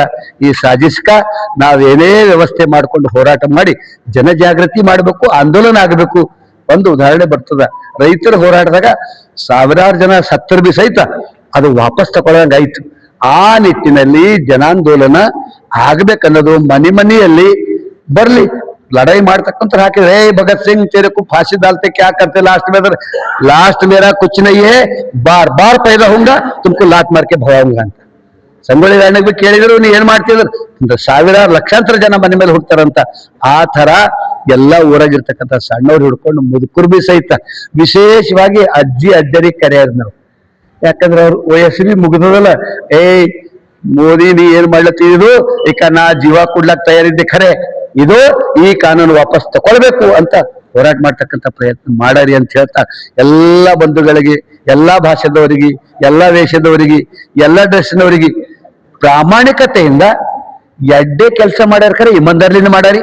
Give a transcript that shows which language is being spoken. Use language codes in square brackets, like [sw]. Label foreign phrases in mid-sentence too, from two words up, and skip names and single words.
[kn] ಈ ಸಾಜಿಸ್ಕ ನಾವೇನೇ ವ್ಯವಸ್ಥೆ ಮಾಡ್ಕೊಂಡು ಹೋರಾಟ ಮಾಡಿ ಜನಜಾಗೃತಿ ಮಾಡಬೇಕು, ಆಂದೋಲನ ಆಗಬೇಕು. ಒಂದು ಉದಾಹರಣೆ ಬರ್ತದ, ರೈತರ ಹೋರಾಟದಾಗ ಸಾವಿರಾರು ಜನ ಸತ್ತರ್ ಬಿ ಸಹಿತ ಅದು ವಾಪಸ್ ತಗೊಳ್ಳಂಗಾಯ್ತು. ಆ ನಿಟ್ಟಿನಲ್ಲಿ ಜನಾಂದೋಲನ ಆಗ್ಬೇಕನ್ನೋದು ಮನೆ ಮನೆಯಲ್ಲಿ ಬರ್ಲಿ. लड़ाई ಮಾಡ್ತಕ್ಕಂತ ಹಾಕಿದ್ರೆ ಭಗತ್ ಸಿಂಗ್ [hi] तेरे को फांसी डालते क्या करते लास्ट मेरा कुछ नहीं है, बार बार पैदा होऊंगा तुमको लात मार के भगाऊंगा [kn] ಅಂತ ಸಂಗೊಳ್ಳಿ ರಾಯಣ್ಣ ಕೇಳಿದ್ರು, ನೀ ಏನ್ ಮಾಡ್ತಿದ್ರು, ಸಾವಿರಾರು ಲಕ್ಷಾಂತರ ಜನ ಮನೆ ಮೇಲೆ ಹುಡ್ತಾರಂತ. ಆ ತರ ಎಲ್ಲ ಊರಾಗಿರ್ತಕ್ಕಂಥ ಸಣ್ಣವ್ರು ಹಿಡ್ಕೊಂಡು ಮುದುಕರು ಬಿ ಸಹಿತ, ವಿಶೇಷವಾಗಿ ಅಜ್ಜಿ ಅಜ್ಜರಿಗೆ ಕರೆಯೋದು ನಾವು. ಯಾಕಂದ್ರೆ ಅವ್ರು ವಯಸ್ಸು ಬಿ ಮುಗಿದದಲ್ಲ, ಮೋದಿ ನೀ ಏನ್ ಮಾಡ್ಲತ್ತಿದ್ರು, ಈಗ ನಾ ಜೀವ ಕೊಡ್ಲಕ್ ತಯಾರಿದ್ದೆ, ಖರೆ ಇದು ಈ ಕಾನೂನು ವಾಪಸ್ ತಕೊಳ್ಬೇಕು ಅಂತ ಹೋರಾಟ ಮಾಡ್ತಕ್ಕಂಥ ಪ್ರಯತ್ನ ಮಾಡಾರಿ ಅಂತ ಹೇಳ್ತಾ, ಎಲ್ಲಾ ಬಂಧುಗಳಿಗೆ, ಎಲ್ಲಾ ಭಾಷೆದವರಿಗೆ, ಎಲ್ಲಾ ವೇಷದವರಿಗೆ, ಎಲ್ಲಾ ಡ್ರೆಸ್ನವರಿಗೆ ಪ್ರಾಮಾಣಿಕತೆಯಿಂದ ಎಡ್ಡೆ ಕೆಲಸ ಮಾಡ್ಯಾರ, ಖರೆ ಇಮಂದಾರ್ಲಿನ ಮಾಡಾರಿ.